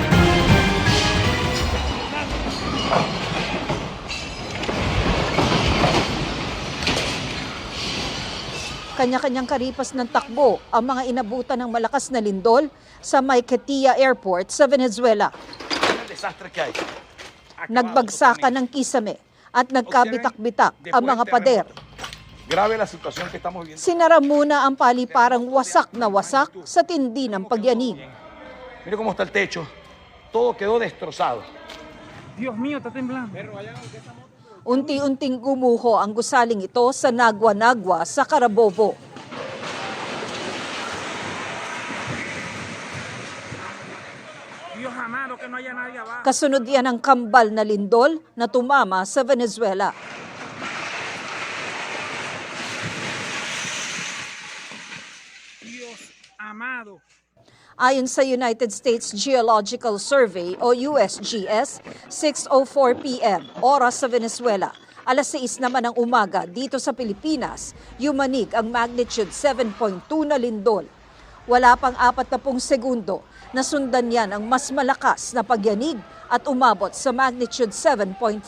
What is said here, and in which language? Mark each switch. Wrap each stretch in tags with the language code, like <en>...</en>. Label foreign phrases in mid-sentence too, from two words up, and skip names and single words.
<tl>Kanya-kanyang karipas ng takbo ang mga inabutan ng malakas na lindol sa Maiquetía Airport sa Venezuela. Nagbagsakan ng kisame at nagkabitak-bitak ang mga pader. Sinara muna ang paliparang wasak na wasak sa tindi ng pagyanig.</tl> <es>Mira cómo está el techo. Todo quedó destrozado. Dios mío, está temblando.</es> <tl>Unti-unting gumuho ang gusaling ito sa Nagua-Nagua sa Carabobo.</tl> <es>Dios amado, que no haya nadie abajo.</es> <tl>Kasunod yan ang kambal na lindol na tumama sa Venezuela.</tl> <es>Dios amado.</es> <tl>Ayon sa United States Geological Survey o USGS, 6:04 p.m. oras sa Venezuela. Alas 6 naman ng umaga dito sa Pilipinas, yumanig ang magnitude 7.2 na lindol. Wala pang 40 segundo, nasundan yan ang mas malakas na pagyanig at umabot sa magnitude 7.5.</tl>